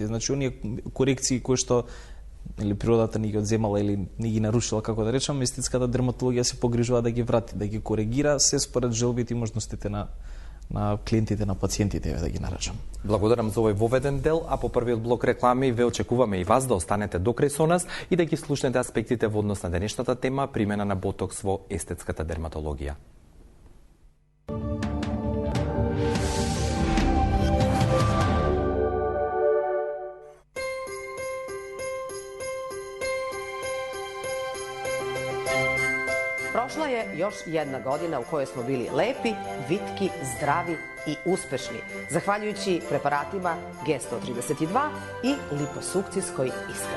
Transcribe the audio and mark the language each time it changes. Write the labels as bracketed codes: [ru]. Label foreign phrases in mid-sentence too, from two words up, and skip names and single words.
[mk] Значи оние корекции кои што или природата ни ги одземала или ни ги нарушила, како да речам, естетската дерматологија се погрижува да ги врати, да ги коригира се според желбите и можностите на клиентите, на пациентите, да ги наречам. Благодарам за овој воведен дел, а по првиот блок реклами ве очекуваме и вас да останете до крај со нас и да ги слушнете аспектите во однос на денешната тема примена на ботокс во естетската дерматологија. [sr] Prošla je još jedna godina u kojoj smo bili lepi, vitki, zdravi i uspešni, zahvaljujući preparatima G132 i liposukcijskoj ishrani.